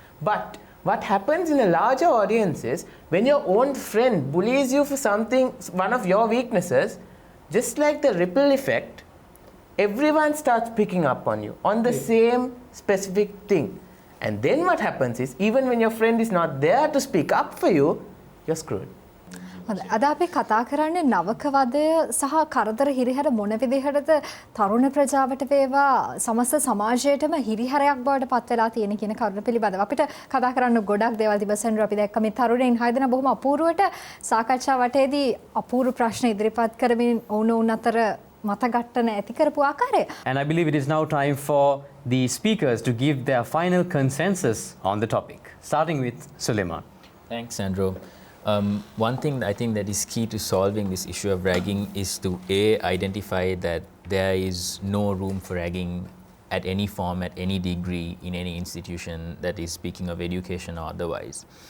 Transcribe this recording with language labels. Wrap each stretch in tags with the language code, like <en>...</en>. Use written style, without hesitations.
<en>But what happens in a larger audience is, when your own friend bullies you for something, one of your weaknesses, just like the ripple effect, everyone starts picking up on you, on the same specific thing. And then what happens is, even when your friend is not there to speak up for you, you're screwed.</en> <si>අද අපි කතා කරන්නේ නවකවදය සහ කරදර හිරිහැර මොන විදිහටද තරුණ ප්‍රජාවට වේවා සමස්ත සමාජයටම හිරිහැරයක් බවට පත් වෙලා තියෙන කියන කරුණ පිළිබඳව අපිට කතා කරන්න ගොඩක් දේවල් තිබසෙන් අපි දැක්ක මේ තරුණයින් 6 දෙනා බොහොම අපූර්වට සාකච්ඡා වටේදී අපූර්ව ප්‍රශ්න ඉදිරිපත් කරමින් ඔවුන් අතර මතගට්ටන ඇති කරපු ආකාරය.</si> <en>And I believe it is now time for the speakers to give their final consensus on the topic, starting with Suleiman. Thanks, Sandro. One thing I think that is key to solving this issue of ragging is to identify that there is no room for ragging at any form, at any degree, in any institution that is speaking of education or otherwise.</en>